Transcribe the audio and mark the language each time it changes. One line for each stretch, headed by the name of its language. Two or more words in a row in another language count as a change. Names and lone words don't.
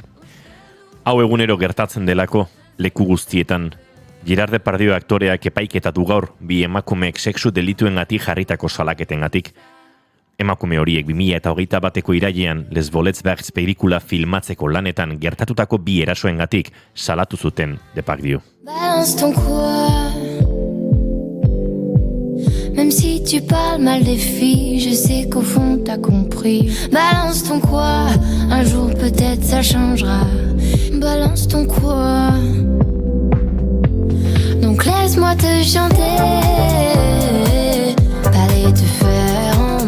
Basque: Hau egunero gertatzen delako, leku guztietan. Gerard Depardieu aktoreak epaiketatu gaur, bi emakumeek sexu delituengatik jarritako salaketengatik. Emakume horiek 2021 irailean Les Voletsbergs pelikula filmatzeko lanetan gertatutako bi erasoengatik salatu zuten Depardieu.
French: Balance ton quoi. Même si tu parles mal des filles, je sais qu'au fond t'as compris. Balance ton quoi, un jour peut-être ça changera. Balance ton quoi. Donc laisse-moi te chanter, parler te faire.